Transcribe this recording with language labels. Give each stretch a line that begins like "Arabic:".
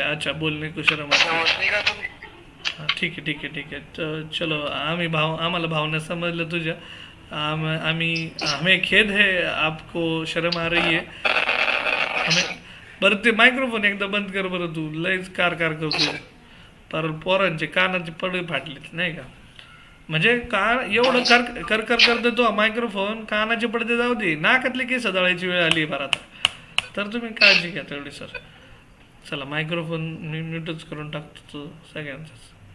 Hindi: अच्छा, बोलने को शर्म आती है.
Marathi: हाँ, ठीक आहे ठीक आहे ठीक आहे. तर चलो, आम्हाला भावना समजलं तुझ्या.
Hindi: आम्ही हमें खेद है, आपको शर्म आ रही है हमें.
Marathi: बरं, ते मायक्रोफोन एकदा बंद कर बरं, तू लयच कार करतो. पर पोरांचे कानाचे पडे फाटलेत नाही का? म्हणजे का एवढं करतो तो मायक्रोफोन, कानाचे पडदे जाऊ दे, नाकातले केस दळायची वेळ आली बरं आता. तर तुम्ही काळजी घ्या तेवढी सर. चला, मायक्रोफोन मी म्यूटच करून टाकतो तो सगळ्यांचाच.